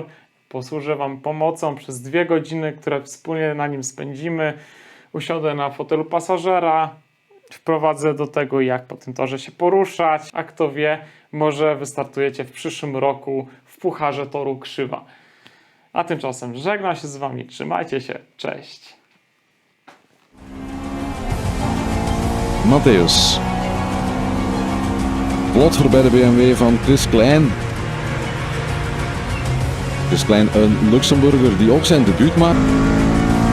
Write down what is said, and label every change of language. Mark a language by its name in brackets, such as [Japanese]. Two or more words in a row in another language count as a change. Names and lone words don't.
[Polish] Posłużę Wam pomocą przez 2 godziny, które wspólnie na nim spędzimy. Usiądę na fotelu pasażera, wprowadzę do tego, jak po tym torze się poruszać, a kto wie, może wystartujecie w przyszłym roku w Pucharze Toru Krzywa. A tymczasem żegnam się z Wami, trzymajcie się, cześć! [Dutch] Matthäus. Plot bij de BMW van Chris Klein. Chris Klein, een Luxemburger die ook zijn debuut maakt.